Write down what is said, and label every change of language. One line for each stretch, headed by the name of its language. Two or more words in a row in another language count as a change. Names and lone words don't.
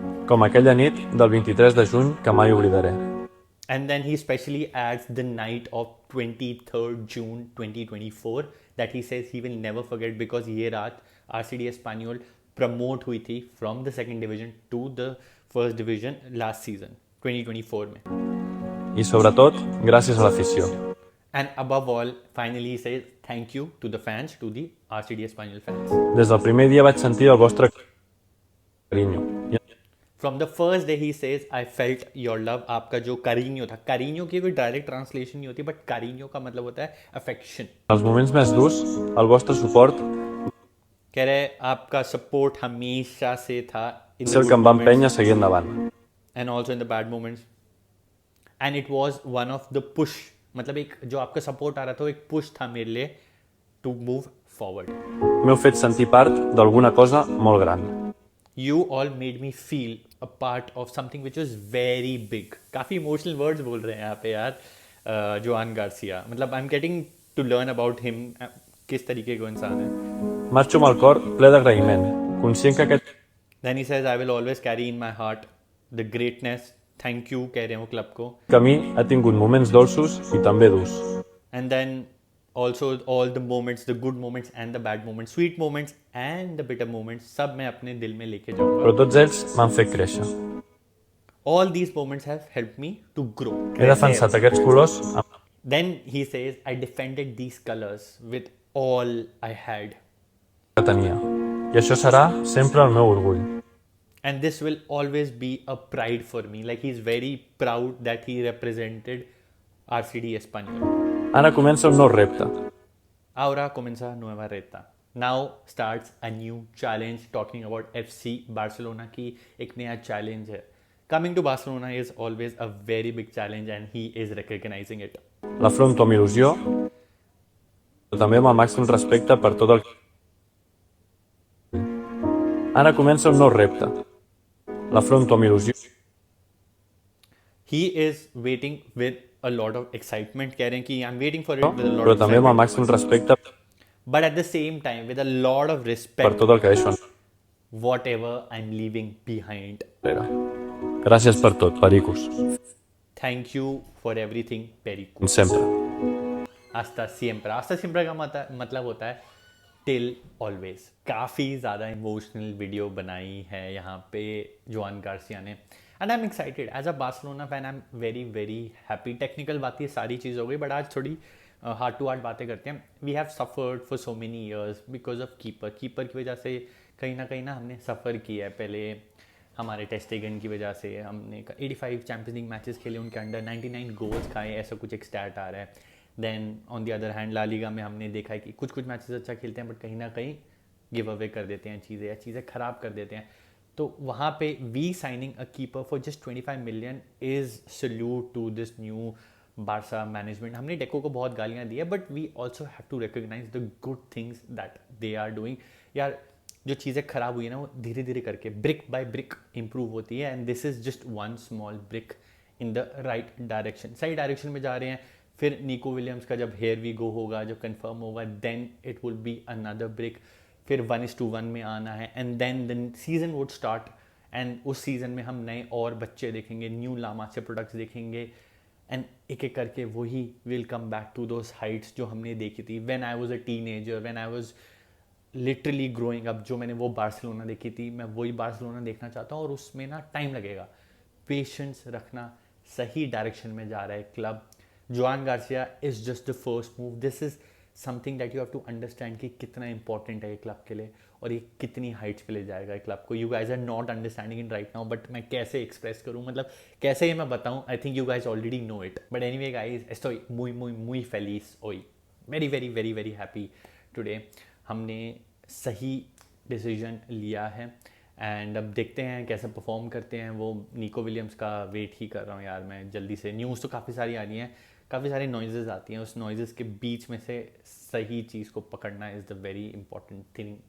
Catalan: Com aquella nit del 23 de juny que mai oblidaré.
English: And then he specially adds the night of 23rd June 2024 that he says he will never forget because
Hindi: ये रात
English: RCD Espanyol promote
Hindi: हुई थी
English: from the second division to the first division last season 2024 में.
Catalan: I sobretot, gràcies a l'afició.
English: And above all, finally he says thank you to the fans, to the RCD Espanyol fans.
Catalan: Des del primer dia vaig sentir el vostre carinyo.
English: From the first day he says I felt your love.
Hindi: आपका जो cariño था, cariño की कोई
English: direct translation
Hindi: नहीं होती, but cariño का मतलब होता है affection.
Catalan: Els moments més durs, el vostre suport
Hindi: कह रहे आपका support हमेशा से था in
Catalan: és
English: the
Catalan: el
English: good
Catalan: que em va
English: moments
Catalan: empènyer a seguir endavant.
English: and also in the bad moments. And it was one of the push,
Hindi: मतलब एक जो आपका support आ रहा था वो एक push था मेरे लिए
English: to move forward.
Catalan: M'heu fet sentir part d'alguna cosa molt gran.
English: You all made me feel a part of something which was very big.
Hindi: काफ़ी
English: emotional words
Hindi: बोल रहे हैं यहाँ पे यार जोआन गार्सिया.
English: मतलब I'm getting to learn about him,
Hindi: किस तरीके का इंसान है.
Catalan: Marxo amb el cor ple d'agraïment, conscient que aquest
English: Then he says I will always carry in my heart the greatness. Thank you
Hindi: कह रहे हैं वो क्लब को.
Catalan: camí ha tingut moments dolços i també durs.
English: And then also all the moments, the good moments and the bad moments, sweet moments and the bitter moments,
Hindi: सब मैं अपने दिल में लेके जाऊंगा.
Catalan: Però tots ells m'han fet créixer.
English: All these moments have helped me to grow.
Catalan: He defensat aquests colors amb
English: Then he says I defended these colors with all I had.
Catalan: que tenia. I això serà sempre el meu orgull.
English: And this will always be a pride for me. Like he's very proud that he represented RCD Espanyol.
Catalan: Ara comença un nou repte.
Spanish: Ahora comienza nueva reta.
English: Now starts a new challenge. Talking about
Hindi: FC Barcelona की एक नया challenge है.
English: Coming to Barcelona is always a very big challenge and he is recognizing it.
Catalan: L'afronto amb il·lusió, però també amb el màxim respecte per tot el... Ara comença un nou repte. L'afronto amb il·lusió,
English: He is waiting with a lot of excitement.
Hindi: कह रहे हैं कि
English: I'm waiting for it with a lot
Catalan: però
English: of
Catalan: també amb el
English: excitement.
Catalan: màxim respecte
English: But at the same time with a lot of
Catalan: per
English: respect
Catalan: tot el que deixo
English: whatever I'm leaving behind.
Catalan: enrere. Gràcies per tot, Pericos.
English: Thank you for everything, Perico.
Catalan: Com sempre.
Spanish: Hasta siempre. Hasta siempre
Hindi: का मतलब होता है
English: till always.
Hindi: काफ़ी ज़्यादा इमोशनल वीडियो बनाई है यहाँ पे जोआन गार्सिया ने.
English: and I am excited as a Barcelona fan. I am very very happy.
Hindi: टेक्निकल बातें सारी चीज़ हो गई बट आज थोड़ी
English: heart to heart
Hindi: बातें करते हैं.
English: we have suffered for so many years because of keeper
Hindi: की वजह से कहीं ना हमने सफ़र किया है. पहले हमारे टेस्टेगन की वजह से हमने 85 चैम्पियंस लीग मैचेस खेले, उनके अंडर 99 गोल्स खाए, ऐसा कुछ एक स्टैट आ रहा है.
English: then on the other hand
Hindi: ला लीगा में हमने देखा है कि कुछ मैचेस अच्छा खेलते हैं बट कहीं ना कहीं
English: give away
Hindi: कर देते हैं चीज़ें या चीज़ें ख़राब कर देते हैं. तो वहाँ पे
English: we signing a keeper for just 25 million is salute to this new Barça management.
Hindi: हमने डेको को बहुत गालियाँ दी है
English: but we also have to recognize the good things that they are doing.
Hindi: यार जो चीज़ें ख़राब हुई है ना वो धीरे धीरे करके
English: brick by brick improve
Hindi: होती है.
English: and this is just one small brick in the right direction.
Hindi: सही डायरेक्शन में जा रहे हैं. फिर निको विलियम्स का जब
English: here we go
Hindi: होगा, जब कंफर्म होगा,
English: then it will be another brick.
Hindi: फिर 1:1 में आना है
English: and then season would start.
Hindi: एंड उस सीज़न में हम नए और बच्चे देखेंगे, न्यू लामा से प्रोडक्ट्स देखेंगे एंड एक एक करके वही
English: will come back to those heights
Hindi: जो हमने देखी थी
English: when I was a teenager, when I was literally growing up.
Hindi: जो मैंने वो बार्सिलोना देखी थी, मैं वही बार्सिलोना देखना चाहता हूँ. और उसमें ना टाइम लगेगा, पेशेंस रखना. सही डायरेक्शन में जा रहा है क्लब.
English: Joan García is just the first move. This is something that you have to understand
Hindi: कि कितना इंपॉर्टेंट है ये क्लब के लिए और ये कितनी हाइट्स पे ले जाएगा ये क्लब को.
English: you guys are not understanding in right now
Hindi: बट मैं कैसे एक्सप्रेस करूँ, मतलब कैसे ये मैं बताऊँ.
English: I think you guys already know it but anyway guys
Spanish: estoy muy feliz hoy.
English: very happy today.
Hindi: हमने सही डिसीजन लिया है एंड अब देखते हैं कैसे परफॉर्म करते हैं. वो निको विलियम्स का वेट ही कर रहा हूँ यार मैं जल्दी से. न्यूज़ तो काफ़ी सारी आ रही हैं, काफ़ी सारी नॉइजेज़ आती हैं. उस नॉइजेज़ के बीच में से सही चीज़ को पकड़ना
English: is the very important thing here.